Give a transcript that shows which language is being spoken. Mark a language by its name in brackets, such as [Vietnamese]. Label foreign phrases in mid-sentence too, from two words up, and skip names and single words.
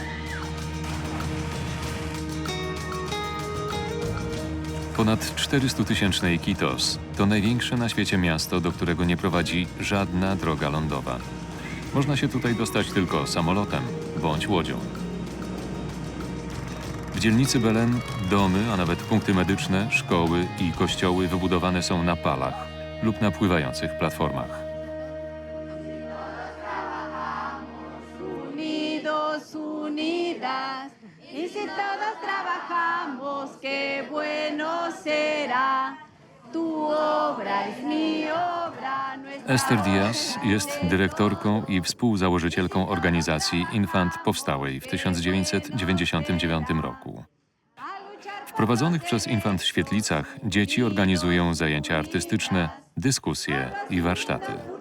[Polish] Ponad 400-tysięczne Iquitos to największe na świecie miasto, do którego nie prowadzi żadna droga lądowa. Można się tutaj dostać tylko samolotem bądź łodzią. W dzielnicy Belén domy, a nawet punkty medyczne, szkoły i kościoły wybudowane są na palach lub na pływających platformach. [Spanish] Y si todos trabajamos, qué bueno será. Tu obra es mi obra. [Polish] Esther Diaz jest dyrektorką i współzałożycielką organizacji Infant powstałej w 1999 roku. W prowadzonych przez Infant świetlicach dzieci organizują zajęcia artystyczne, dyskusje i warsztaty.